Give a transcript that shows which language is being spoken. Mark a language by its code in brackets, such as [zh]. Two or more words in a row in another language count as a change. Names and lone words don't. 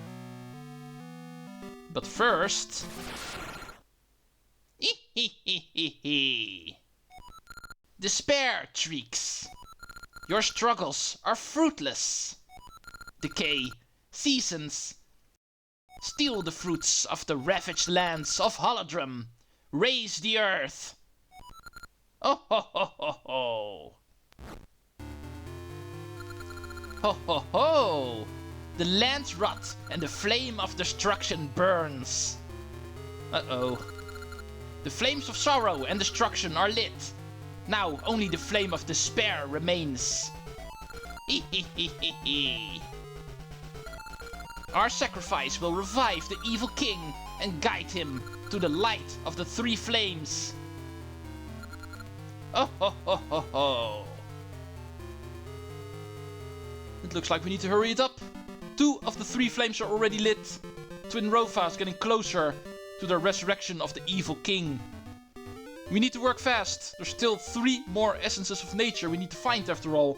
[en] But first... Despair, Treecks. Your struggles are fruitless. Decay, seasons. Steal the fruits of the ravaged lands of Holodrum. Raise the earth. Oh ho ho ho ho! Ho ho ho! The lands rot and the flame of destruction burns. Uh-oh. The flames of sorrow and destruction are lit. Now only the flame of despair remains. Our sacrifice will revive the evil king and guide him to the light of the three flames. Oh ho ho ho ho! It looks like we need to hurry it up. 2 of the 3 flames are already lit. Twinrova is getting closer to the resurrection of the evil king. We need to work fast. There's still 3 more essences of nature we need to find after all.